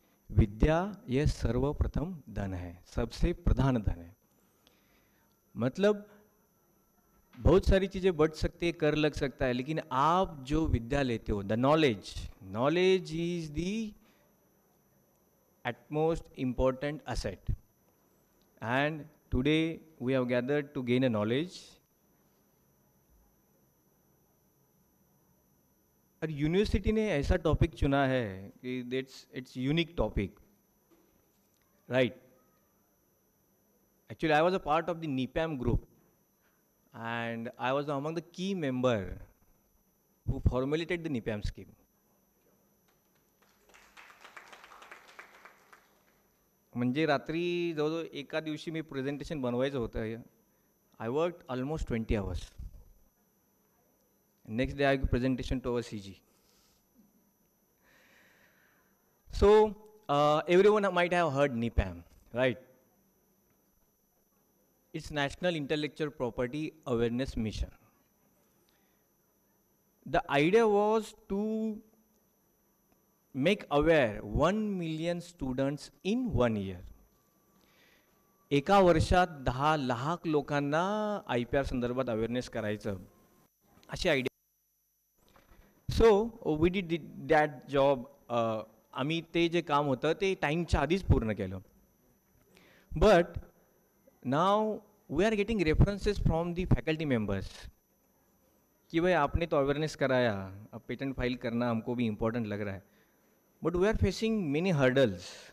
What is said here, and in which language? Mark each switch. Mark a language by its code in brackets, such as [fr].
[hi] विद्या यह सर्वप्रथम धन है, सबसे प्रधान धन है. मतलब बहुत सारी चीज़ें बढ़ सकती है, कर लग सकता है, लेकिन आप जो विद्या लेते हो, [en] The knowledge is the utmost important asset. And today we have gathered to gain a knowledge. [hi] और यूनिवर्सिटी ने ऐसा टॉपिक चुना है कि [en] It's unique topic, right. Actually, I was a part of the NIPAM group, and I was among the key member who formulated the NIPAM scheme. [mr] म्हणजे रात्री जवळजवळ एका दिवशी मी प्रेझेंटेशन बनवायचं होतं. [en] I work almost 20 hours. Next day I give presentation to our CG. So everyone might have heard NIPAM, right? It's National Intellectual Property Awareness Mission. The idea was to make aware 1 million students in 1 year. [mr] एका वर्षात 10 लाख लोकांना IPR संदर्भात awareness करायचं, अशी idea. [en] So we did that job. [mr] आम्ही ते जे काम होतं ते टाईमच्या आधीच पूर्ण केलं. [en] but now we are getting references from the faculty members [hi] कि भाई आपने तो अवेयरनेस कराया, अब पेटेंट फाइल करना हमको भी इम्पोर्टेंट लग रहा है, [en] But we are facing many hurdles.